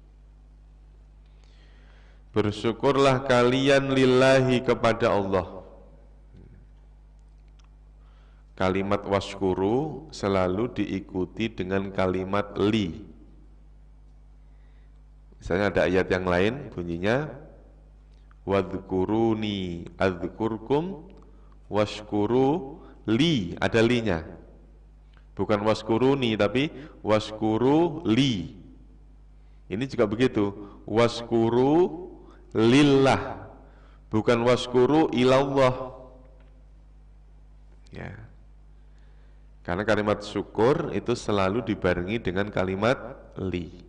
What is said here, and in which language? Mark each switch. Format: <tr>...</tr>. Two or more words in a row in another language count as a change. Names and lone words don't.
<id>Bersyukurlah kalian lillahi, kepada Allah. Kalimat washkuru selalu diikuti dengan kalimat li. Misalnya ada ayat yang lain bunyinya</id> <ar>واذكروني أذكركم واشكروا لي,</ar> <id>ada linya. Bukan washkuruni tapi</id> <ar>واشكروا لي.</ar> <id>Ini juga begitu,</id> <ar>واشكروا لله,</ar> <id>bukan</id> <ar>واشكروا إلى الله.</ar> <id>Ya. Karena kalimat syukur itu selalu dibarengi dengan kalimat li.</id>